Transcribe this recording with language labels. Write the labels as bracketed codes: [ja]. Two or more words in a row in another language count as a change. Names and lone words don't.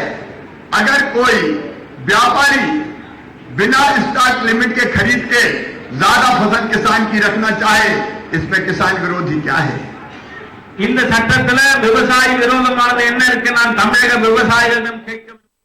[hi] अगर कोई व्यापारी बिना स्टॉक लिमिट के खरीद के ज्यादा फसल किसान की रखना चाहे, इसमें किसान विरोधी क्या है? [ta] இந்த சட்டத்துல விவசாயி விரோதமானது என்ன இருக்கு? நான் தமிழக விவசாயிகளிடம் கேட்க